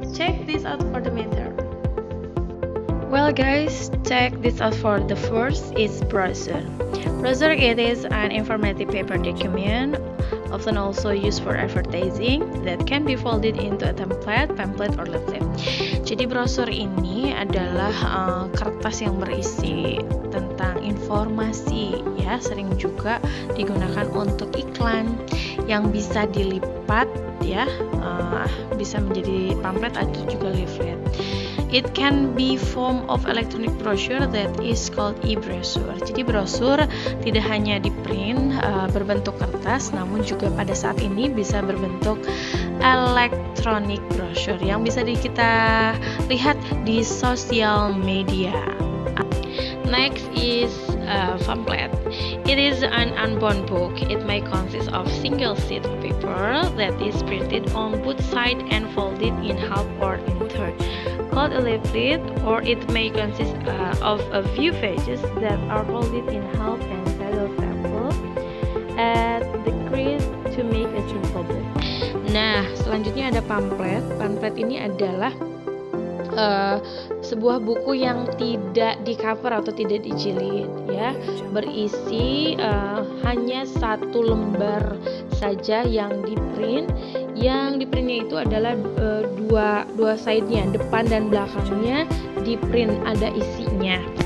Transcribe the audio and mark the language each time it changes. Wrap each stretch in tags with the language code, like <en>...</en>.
<en>Check this out for the matter. Well guys, check this out for the first is brochure. Brochure, it is an informative paper document, often also used for advertising, that can be folded into a template, pamphlet, or leaflet.</en> <id>Jadi brosur ini adalah kertas yang berisi tentang informasi, ya, sering juga digunakan untuk iklan yang bisa dilipat, ya, bisa menjadi pamflet atau juga leaflet.</id> <en>It can be form of electronic brochure that is called e-brochure.</en> <id>Jadi brosur tidak hanya di print berbentuk kertas, namun juga pada saat ini bisa berbentuk electronic brochure yang bisa kita lihat di sosial media.</id> <en>Next is pamphlet. It is an unbound book. It may consist of single sheet of paper that is printed on both sides and folded in half or in third, called a leaflet, or it may consist of a few pages that are folded in half and stapled at the crease to make a simple book.</en> <id>Nah, selanjutnya ada pamflet. Pamflet ini adalah sebuah buku yang tidak di cover atau tidak dijilid, ya, berisi hanya satu lembar saja yang di print. Yang di printnya itu adalah dua side-nya, depan dan belakangnya di print, ada isinya.</id>